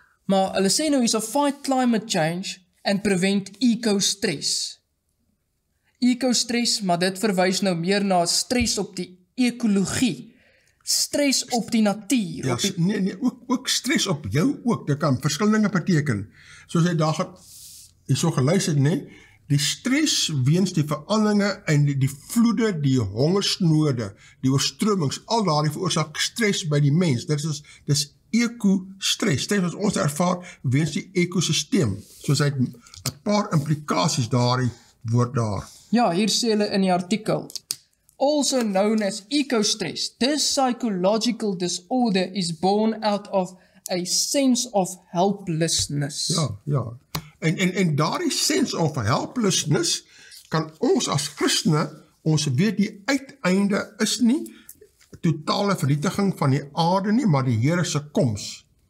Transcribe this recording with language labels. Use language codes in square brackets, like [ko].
[af] Maar hulle sê nou, [en] is a fight climate change and prevent eco-stress. [af] Eco-stress, maar dit verwys nou meer na stres op die ekologie, stres op die natuur. Ja, nee, ook stres op jou ook, dit kan verskillende dinge beteken. Soos hy daar so geluister, nee, die stres weens die veranderinge en die vloede, die hongersnode, die oorstromings, al daardie veroorsaak stres by die mens. Dis eco-stress, stres wat ons ervaar weens die ekosisteem. Soos hy het 'n paar implikasies daardie woord daar. Ja, hier sê hulle in die artikel, [en] also known as eco-stress, this psychological disorder is born out of a sense of helplessness. [af] Ja. En daardie [en] sense of helplessness [af] kan ons as Christene, ons weet die uiteinde is nie totale vernietiging van die aarde nie, maar die Here se koms.